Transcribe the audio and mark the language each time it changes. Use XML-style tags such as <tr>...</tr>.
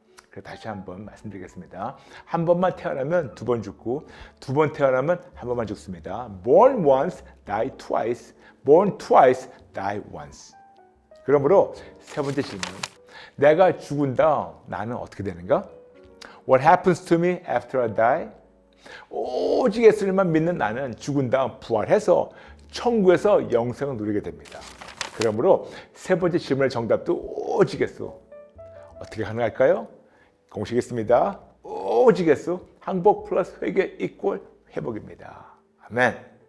<ko>그래서 다시 한번 말씀드리겠습니다. 한 번만 태어나면 2번 죽고 2번 태어나면 한 번만 죽습니다.</ko> <en>Born once, die twice. Born twice, die once.</en> <ko>그러므로 세 번째 질문. 내가 죽은 다음 나는 어떻게 되는가?</ko> <en>What happens to me after I die?</en> <ko>오직 예수님만 믿는 나는 죽은 다음 부활해서 천국에서 영생을 누리게 됩니다. 그러므로 세 번째 질문의 정답도 오직 예수. 어떻게 가능할까요? 공식 있습니다. 오직 예수. 항복 플러스 회개 이꼴 회복입니다. 아멘.</ko>